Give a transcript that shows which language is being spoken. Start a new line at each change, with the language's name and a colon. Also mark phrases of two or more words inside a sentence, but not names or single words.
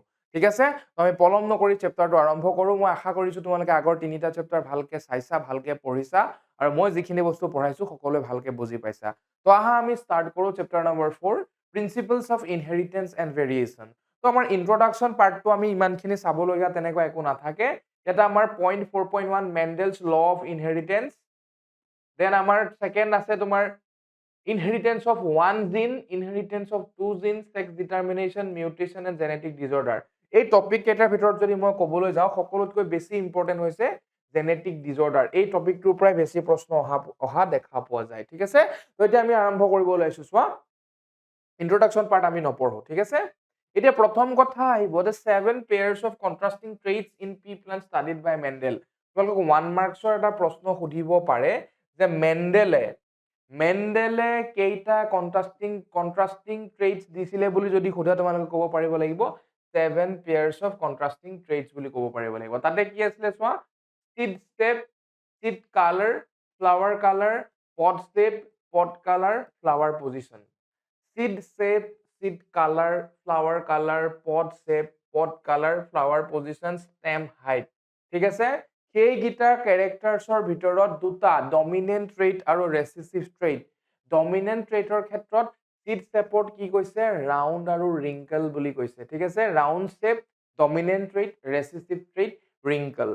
Assamese: ঠিক আছে, আমি পলম নকৰি চেপ্টাৰটো আৰম্ভ কৰোঁ। মই আশা কৰিছোঁ তোমালোকে আগৰ 3টা চেপ্টাৰ ভালকৈ চাইছা, ভালকৈ পঢ়িছা, আৰু মই যিখিনি বস্তু পঢ়াইছোঁ সকলোৱে ভালকৈ বুজি পাইছা। তো আহা আমি ষ্টাৰ্ট কৰোঁ
English: chapter number
Assamese: 4,
English: principles of inheritance and variation.
Assamese: তো আমাৰ
English: introduction part
Assamese: আমি ইমানখিনি চাবলগীয়া তেনেকুৱা একো নাথাকে। এটা আমাৰ পইণ্ট 4.1
English: Mendel's law of inheritance. দেন
Assamese: আমাৰ ছেকেণ্ড আছে তোমাৰ
English: inheritance of one gene, inheritance of two genes, sex determination, mutation and genetic disorder.
Assamese: এই টপিক কেইটাৰ ভিতৰত যদি মই ক'বলৈ যাওঁ সকলোতকৈ বেছি ইম্পৰ্টেন্ট হৈছে
English: genetic disorder.
Assamese: এই টপিকটোৰ পৰাই বেছি প্ৰশ্ন অহা দেখা পোৱা যায়। ঠিক আছে, তো এতিয়া আমি আৰম্ভ কৰিব ওলাইছো। চোৱা,
English: introduction part
Assamese: আমি নপঢ়ো। ঠিক আছে, এতিয়া প্ৰথম কথা আহিব যে
English: 7 pairs of contrasting traits in pea plants studied by Mendel.
Assamese: তোমালোকক 1 মাৰ্কছৰ এটা প্ৰশ্ন সুধিব পাৰে যে মেণ্ডেলে কেইটা
English: contrasting traits
Assamese: দিছিলে বুলি যদি সোধে তোমালোকে ক'ব পাৰিব লাগিব
English: 7 pairs of contrasting traits
Assamese: বুলি ক'ব পাৰিব লাগিব। তাতে কি আছিলে চোৱা,
English: seed shape, seed color, flower color, pod shape, pod color, flower position. Seed shape, seed color, flower color, pod shape, pod color, flower position, stem height.
Assamese: ঠিক আছে, সেইকেইটা কেৰেক্টাৰ্ছৰ ভিতৰত দুটা
English: dominant trait
Assamese: আৰু
English: recessive trait. dominant trait
Assamese: ক্ষেত্ৰত
English: seed shape
Assamese: কি কৈছে, ৰাউণ্ড আৰু ৰিংকল বুলি কৈছে। ঠিক আছে,
English: round shape dominant trait, recessive trait wrinkle.